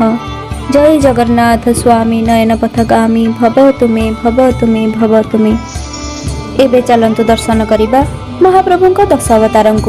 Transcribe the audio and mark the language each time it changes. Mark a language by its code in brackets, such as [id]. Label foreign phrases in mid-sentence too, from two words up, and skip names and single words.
[sa] जय जगन्नाथ स्वामी नयन पथगामी भवतु मे भवतु मे भवतु मे। [or] ଏବେ ଚାଲନ୍ତୁ ଦର୍ଶନ କରିବା ମହାପ୍ରଭୁଙ୍କ 10 ଅବତାରଙ୍କୁ।